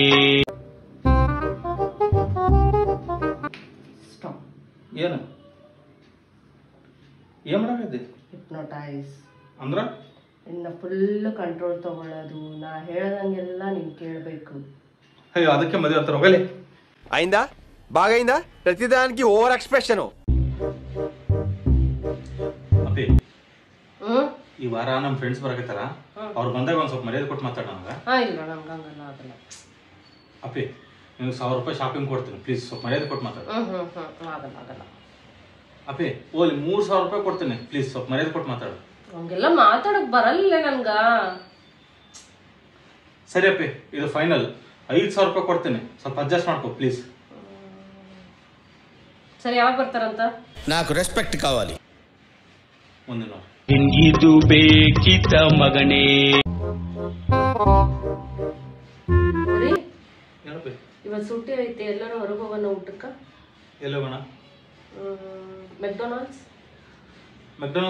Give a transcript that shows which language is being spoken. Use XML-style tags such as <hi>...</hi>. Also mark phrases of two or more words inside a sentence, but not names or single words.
<kn>ಏನು ಏನ್ ಮಾಡಾಕತ್ತಿ? ಹಿಪ್ನೋಟೈಸ್ ಅಂದ್ರ ಇನ್ನ</kn> <en>full control</en> <kn>ತಗೊಳ್ಳೋದು. ನಾ ಹೇಳ್ದಂಗೆಲ್ಲ ನೀನ್ ಕೇಳ್ಬೇಕು. ಅಯ್ಯೋ ಅದಕ್ಕೆ ಮದುವೆ ಅಂತಾರ. ಹೋಗಲಿ.</kn> <te>అయిందా బాగా అయిందా? ప్రతిదానికి</te> <en>over expression.</en> <kn>ಅಪ್ಪಿ ಈ ವಾರ ನಮ್ಮ ಫ್ರೆಂಡ್ಸ್ ಬರಕತ್ತಾರ. ಅವ್ರು ಬಂದಾಗ ಒಂದ್ ಸ್ವಲ್ಪ ಮರ್ಯಾದೆ ಕೊಟ್ಟು ಮಾತಾಡ ನನಗ. ಇಲ್ಲ ನಮ್ಗೆ ಹಂಗಲ್ಲ ಆಗಲ್ಲ. ಅಪ್ಪಿ ನಿಮ್ಗೆ 1,000 ರೂಪಾಯಿ ಶಾಪಿಂಗ್ ಕೊಡ್ತೀನಿ, ಪ್ಲೀಸ್ ಸ್ವಲ್ಪ ಮರ್ಯಾದೆ ಕೊಟ್ಟು ಮಾತಾಡ. ಆಗಲ್ಲ ಆಗಲ್ಲ. ಅಪ್ಪಿ ಓಲಿ 3,000 ರೂಪಾಯಿ ಕೊಡ್ತೀನಿ, ಪ್ಲೀಸ್ ಸ್ವಲ್ಪ ಮರ್ಯಾದೆ ಕೊಟ್ಟು ಮಾತಾಡು. ಹಂಗೆಲ್ಲ ಮಾತಾಡಕ್ ಬರಲ್ಲ ನನ್ಗ. ಸರಿ ಅಪ್ಪಿ ಇದು ಫೈನಲ್. 5,000 ರೂಪಾಯಿ ಕೊಡ್ತೀನಿ, ಸ್ವಲ್ಪ ಅಡ್ಜಸ್ಟ್ ಮಾಡ್ಕೊ ಪ್ಲೀಸ್. ಸರಿ ಯಾವಾಗ ಬರ್ತಾರಂತ?</kn> <te>నాకు రెస్పెక్ట్ కావాలి.</te> <kn>ಮುಂದಿನ ವಾರ. ಇದು ಬೇಕಿತ ಮಗನೇ. ಹೇಳಪ್ಪಿ. ಇವತ್ತು ಸುಟ್ಟಿ ಐತೆ, ಎಲ್ಲರೂ ಹೊರಗೆ ಹೋಗೋಣ ಊಟಕ್ಕ. ಎಲ್ಲಿ ಹೋಗೋಣ? ಮೆಕ್ಡೊನಾಲ್ಡ್ಸ್</kn>